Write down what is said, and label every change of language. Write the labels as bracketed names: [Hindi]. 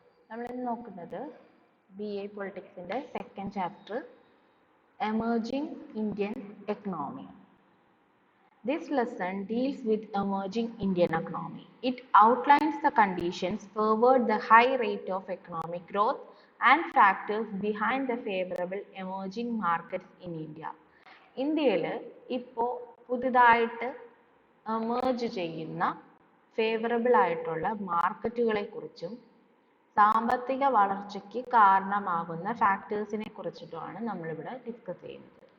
[Malayalam] നമ്മളിന്ന് നോക്കുന്നത് BA പൊളിറ്റിക്സിൻ്റെ second chapter emerging Indian economy. [English] This lesson deals with emerging Indian economy. It outlines the conditions favored the high rate of economic growth and factors behind the favorable emerging markets in India. [Malayalam] ഇന്ത്യയിൽ ഇപ്പോൾ പുതുതായിട്ട് emerge ചെയ്യുന്ന favourable ആയിട്ടുള്ള മാർക്കറ്റുകളെ കുറിച്ചും സാമ്പത്തിക വളർച്ചയ്ക്ക് കാരണമാകുന്ന ഫാക്ടേഴ്സിനെ കുറിച്ചിട്ടുമാണ് നമ്മളിവിടെ ഡിസ്കസ് ചെയ്യുന്നത്.